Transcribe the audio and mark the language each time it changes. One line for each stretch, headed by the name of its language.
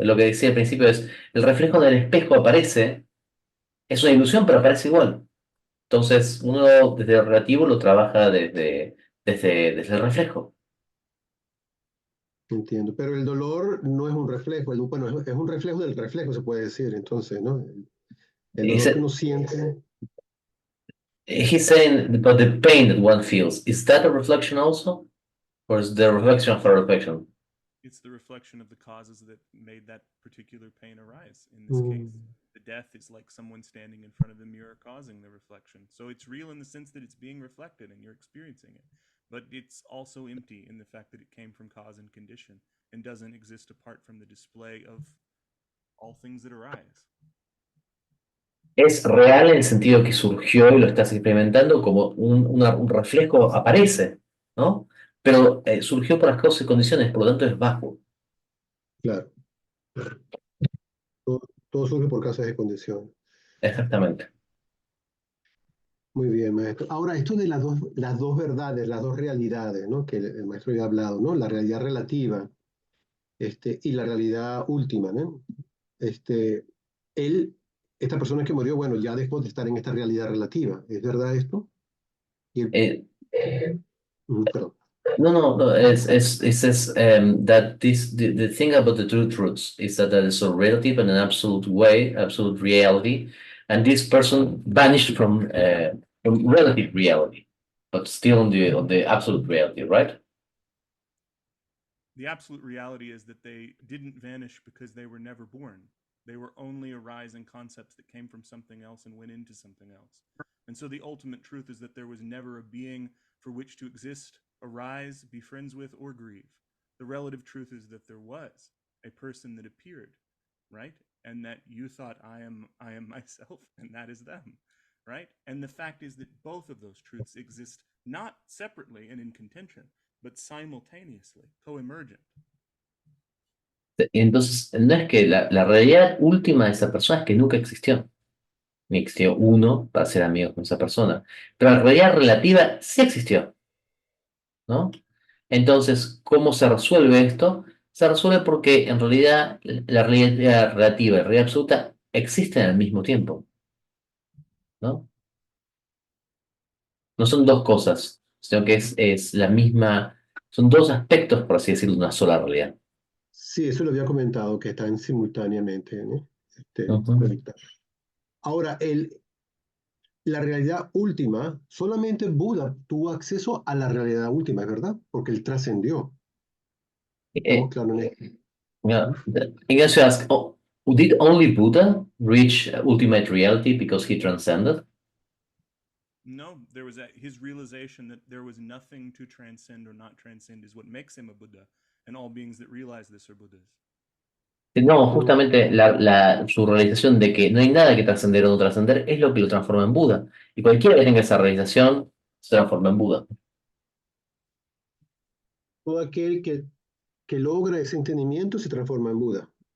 Spanish: Lo que decía al principio es, el reflejo del espejo aparece, es una ilusión, pero aparece igual. Entonces, uno desde lo relativo lo trabaja desde el reflejo. Entiendo. Pero el dolor no es un reflejo, bueno, es un reflejo del reflejo, se puede decir, entonces, ¿no? El
English: Is
Spanish: dolor que
English: it,
Spanish: uno siente.
English: he's saying about the pain that one feels. Is that a reflection also? Or is the reflection of a reflection? It's the reflection of the causes that made that particular pain arise in this case. Mm, The death is like someone standing in front of the mirror causing the reflection. So it's real in the sense that it's being reflected and you're experiencing it. But it's also empty in the fact that it came from cause and condition and doesn't exist apart from the display of all things that arise.
Spanish: Es real en el sentido que surgió y lo estás experimentando como un reflejo, aparece, ¿no? Pero surgió por las causas y condiciones, por lo tanto es bajo. Claro, claro. Todo, todo surge por causas de condición. Exactamente. Muy bien, maestro. Ahora, esto de las dos verdades, las dos realidades, ¿no? Que el maestro ya ha hablado, ¿no? La realidad relativa, y la realidad última, ¿no? Este, él, esta persona que murió, bueno, ya después de estar en esta realidad relativa, ¿es verdad esto? Y Eh, perdón.
English: no, no, no, it says that the thing about the two truths is that there is a relative and an absolute way, absolute reality, and this person vanished from relative reality, but still on the absolute reality, right? The absolute reality is that they didn't vanish because they were never born. They were only arising concepts that came from something else and went into something else. And so the ultimate truth is that there was never a being for which to exist, arise, be friends with, or grieve. The relative truth is that there was a person that appeared, right? And that you thought I am myself, and that is them, right? And the fact is that both of those truths exist not separately and in contention, but simultaneously, co-emergent.
Spanish: Entonces, no es que la realidad última de esa persona es que nunca existió, ni existió uno para ser amigo con esa persona, pero la realidad relativa sí existió, ¿no? Entonces, ¿cómo se resuelve esto? Se resuelve porque en realidad la realidad relativa y la realidad absoluta existen al mismo tiempo, ¿no? No son dos cosas, sino que es la misma, son dos aspectos, por así decirlo, de una sola realidad. Sí, eso lo había comentado, que están simultáneamente, ¿no? Ujú. Conectados. Ahora, la realidad última, solamente Buda tuvo acceso a la realidad última, ¿es verdad? Porque él trascendió. Estamos Eh, claros en esto.
English: yeah. Ignacio asks, oh, did only Buddha reach ultimate reality because he transcended? No, there was his realization that there was nothing to transcend or not transcend is what makes him a Buddha, and all beings that realize this are Buddhas.
Spanish: No, justamente su realización de que no hay nada que trascender o no trascender es lo que lo transforma en Buda. Y cualquiera que tenga esa realización se transforma en Buda. Todo aquel que logra ese entendimiento se transforma en Buda.